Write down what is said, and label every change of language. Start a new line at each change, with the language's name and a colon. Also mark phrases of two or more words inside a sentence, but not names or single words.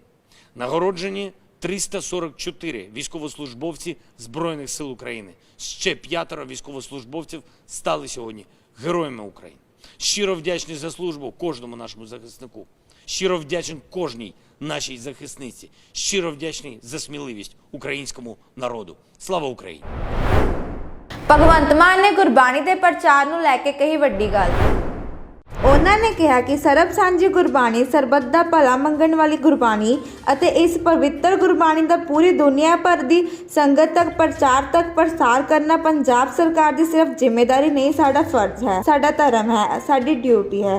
Ukrainian: Нагороджені 344 військовослужбовці Збройних сил України. Ще 5 військовослужбовців стали сьогодні Героями України. Щиро вдячний за службу кожному нашому захиснику. Щиро вдячний кожній нашій захисниці. Щиро вдячний за сміливість українському народу. Слава Україні!
Punjabi: ਭਗਵੰਤ ਮਾਨ ਨੇ ਗੁਰਬਾਣੀ ਦੇ ਪ੍ਰਚਾਰ ਨੂੰ ਲੈ ਕੇ ਕਹੀ ਵੱਡੀ ਗੱਲ। ਉਹਨਾਂ ਨੇ ਕਿਹਾ ਕਿ ਸਰਬ ਸਾਂਝੀ ਗੁਰਬਾਣੀ ਸਰਬੱਤ ਦਾ ਭਲਾ ਮੰਗਣ ਵਾਲੀ ਗੁਰਬਾਣੀ ਅਤੇ ਇਸ ਪਵਿੱਤਰ ਗੁਰਬਾਣੀ ਦਾ ਪੂਰੀ ਦੁਨੀਆ ਭਰ ਦੀ ਸੰਗਤ ਤੱਕ ਪ੍ਰਸਾਰ ਕਰਨਾ ਪੰਜਾਬ ਸਰਕਾਰ ਦੀ ਸਿਰਫ ਜ਼ਿੰਮੇਵਾਰੀ ਨਹੀਂ, ਸਾਡਾ ਫਰਜ਼ ਹੈ, ਸਾਡਾ ਧਰਮ ਹੈ, ਸਾਡੀ ਡਿਊਟੀ ਹੈ।